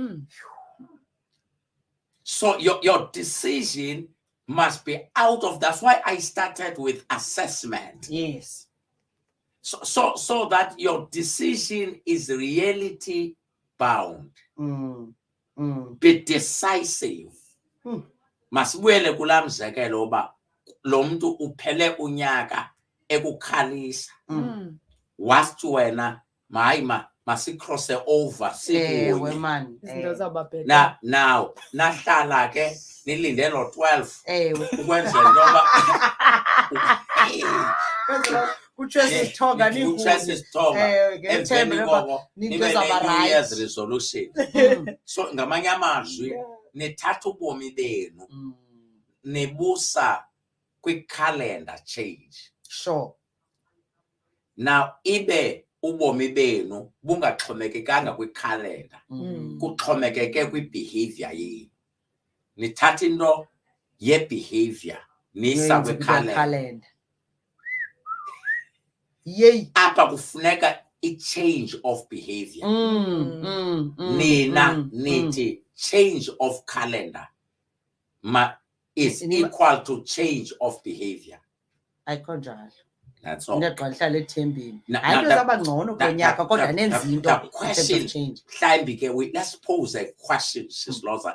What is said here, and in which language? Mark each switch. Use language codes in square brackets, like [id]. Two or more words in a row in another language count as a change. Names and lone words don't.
[en] So your decision must be out of, that's why I started with assessment. Yes. So that your decision is reality bound. Be decisive. [xh] Masibuyele kula mzekelo oba lo muntu uphele unyaka ekukhalisa. Wathi wena masi-cross over sikunye. Now nahlala ke nilinde lo 12 ukwenzela ngoba [en] New Year's resolution. [xh] So ngamanye amazwi nethatha ubomi benu nebusa kwi- [en] calendar change. Sure. [xh] Now ibe ubomi benu bungaxhomekekanga kwi-calendar, kuxhomekeke kwi-behavior yenu. Nithatha into ye-behavior nisa kwi-calendar. Yay. Apha kufuneka i- [en] change of behavior. [xh] Nina nithi [en] change of calendar is equal to change of behavior. That's all. The question, let's pose a question, Sis Lhoza.